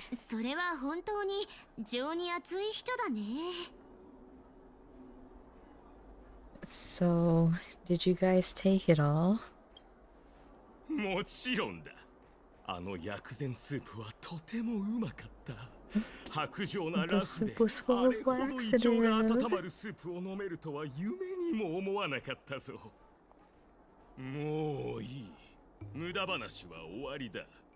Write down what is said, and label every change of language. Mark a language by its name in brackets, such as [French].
[Japanese] それは本当に情に熱い人だね。 [English] So, did you guys take it all? [Japanese] もちろんだ。あの薬膳スープはとてもうまかった。白状なラスであれほど胃腸が温まるスープを飲めるとは夢にも思わなかったぞ。もういい。無駄話は終わりだ。